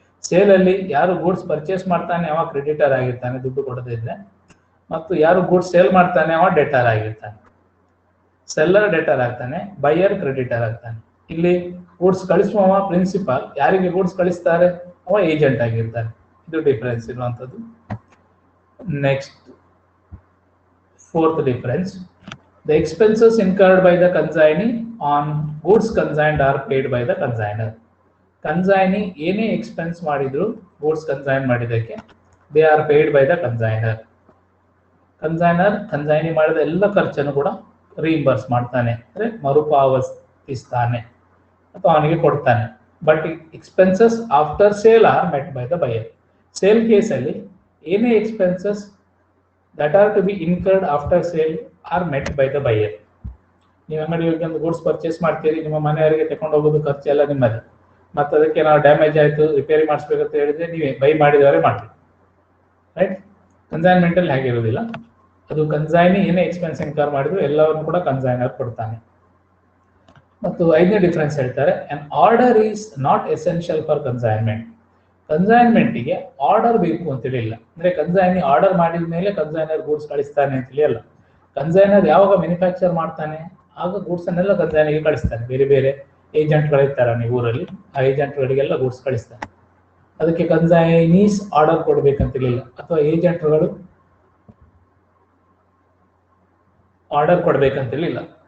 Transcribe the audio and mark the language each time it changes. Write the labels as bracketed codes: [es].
[kn] Sale ಅಲ್ಲಿ ಯಾರು goods purchase ಮಾಡ್ತಾನೆ ಅವ ಕ್ರೆಡಿಟರ್ ಆಗಿರ್ತಾನೆ ದುಡ್ಡು ಕೊಡದೇ ಇದ್ರೆ, ಮತ್ತು ಯಾರು ಗೂಡ್ಸ್ ಸೇಲ್ ಮಾಡ್ತಾನೆ ಅವ ಡೆಟರ್ ಆಗಿರ್ತಾನೆ. ಸೆಲ್ಲರ್ ಡೆಟರ್ ಆಗ್ತಾನೆ, ಬೈಯರ್ ಕ್ರೆಡಿಟರ್ ಆಗ್ತಾನೆ. ಇಲ್ಲಿ ಗೂಡ್ಸ್ ಕಳಿಸುವ ಪ್ರಿನ್ಸಿಪಾಲ್, ಯಾರಿಗೆ ಗೂಡ್ಸ್ ಕಳಿಸ್ತಾರೆ ಅವ ಏಜೆಂಟ್ ಆಗಿರ್ತಾನೆ. ಇದು ಡಿಫರೆನ್ಸ್ ಇರುವಂತದ್ದು. [en] Next, fourth difference, the expenses incurred by the consignee on goods consigned are paid by the consignor. [kn] Consignee ಏನೇ ಎಕ್ಸ್ಪೆನ್ಸ್ ಮಾಡಿದ್ರು ಗೂಡ್ಸ್ ಕನ್ಸೈನ್ ಮಾಡಿದಕ್ಕೆ [en] they are paid by the consignor. [kn] Consignor consignee ಮಾಡಿದ ಎಲ್ಲ ಖರ್ಚನ್ನು ಕೂಡ ರೀಇಂಬರ್ಸ್ ಮಾಡ್ತಾನೆ, ಅಂದ್ರೆ ಮರುಪಾವತಿಸ್ತಾನೆ ಅಥವಾ ಅವನಿಗೆ ಕೊಡ್ತಾನೆ. [en] But expenses after sale R met by the buyer. [kn] Sale ಕೇಸಲ್ಲಿ ಏನೇ expenses [en] that are to be incurred after sale are met by the buyer. [kn] ನೀವು ಅಂಗಡಿ ಹೋಗಿ ಒಂದು ಗೂಡ್ಸ್ ಪರ್ಚೇಸ್ ಮಾಡ್ತೀರಿ, ನಿಮ್ಮ ಮನೆಯವರಿಗೆ ತಗೊಂಡು ಹೋಗೋದು ಖರ್ಚು ಎಲ್ಲ ನಿಮ್ಮದು. ಮತ್ತು ಅದಕ್ಕೆ ನಾವು ಡ್ಯಾಮೇಜ್ ಆಯಿತು ರಿಪೇರಿ ಮಾಡಿಸ್ಬೇಕಂತ ಹೇಳಿದ್ರೆ ನೀವೇ ಬೈ ಮಾಡಿದವರೇ ಮಾಡ್ತೀವಿ, ರೈಟ್? ಕನ್ಸೈನ್ಮೆಂಟ್ ಅಲ್ಲಿ ಹಾಗಿರೋದಿಲ್ಲ. ಅದು ಕನ್ಸೈನಿ ಏನೇ ಎಕ್ಸ್ಪೆನ್ಸ್ ಇನ್ಕರ್ ಮಾಡಿದ್ರು ಎಲ್ಲವನ್ನು ಕೂಡ ಕನ್ಸೈನರ್ ಕೊಡ್ತಾನೆ. ಮತ್ತು ಐದನೇ ಡಿಫರೆನ್ಸ್ ಹೇಳ್ತಾರೆ, [en] an order is not essential for consignment. [kn] ಕನ್ಸೈನ್ಮೆಂಟ್ಗೆ order ಬೇಕು ಅಂತೇಳಿ ಇಲ್ಲ. ಅಂದ್ರೆ ಕನ್ಸೈನಿ ಆರ್ಡರ್ ಮಾಡಿದ ಮೇಲೆ ಕನ್ಸೈನರ್ ಗೂಡ್ಸ್ ಕಳಿಸ್ತಾನೆ ಅಂತೇಳಿ ಅಲ್ಲ. ಕನ್ಸೈನರ್ ಯಾವಾಗ ಮ್ಯಾನುಫ್ಯಾಕ್ಚರ್ ಮಾಡ್ತಾನೆ ಆಗ ಗೂಡ್ಸ್ ಅನ್ನೆಲ್ಲ ಕನ್ಸೈನಿಗೆ ಕಳಿಸ್ತಾನೆ. ಬೇರೆ ಬೇರೆ ಏಜೆಂಟ್ಗಳಿರ್ತಾರೆ ನೀವು ಊರಲ್ಲಿ, ಆ ಏಜೆಂಟ್ಗಳಿಗೆಲ್ಲ ಗೂಡ್ಸ್ ಕಳಿಸ್ತಾನೆ. ಅದಕ್ಕೆ ಕನ್ಸೈನೀಸ್ ಆರ್ಡರ್ ಕೊಡ್ಬೇಕಂತೇಳಿಲ್ಲ, ಅಥವಾ ಏಜೆಂಟ್ಗಳು ಆರ್ಡರ್ ಕೊಡ್ಬೇಕಂತೇಳಿಲ್ಲ.